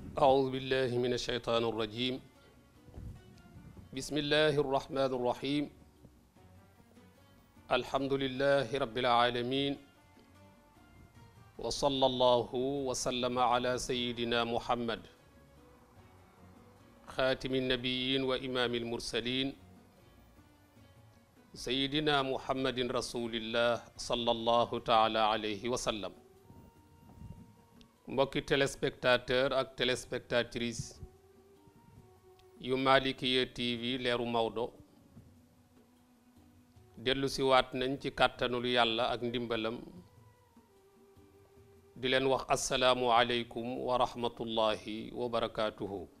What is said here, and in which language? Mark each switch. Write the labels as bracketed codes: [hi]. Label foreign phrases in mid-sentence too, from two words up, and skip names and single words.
[ar] أعوذ بالله من الشيطان الرجيم بسم الله الرحمن الرحيم الحمد لله رب العالمين وصلى الله وسلم على سيدنا محمد خاتم النبيين وإمام المرسلين سيدنا محمد رسول الله صلى الله تعالى عليه وسلم. [wo] mbokki téléspectateur ak téléspectatrice yu Malikiya TV leeru Maodo dellu si waat nañ ci kàttanul yàlla ak ndimbalam di leen wax [ar] السلام عليكم ورحمة الله وبركاته.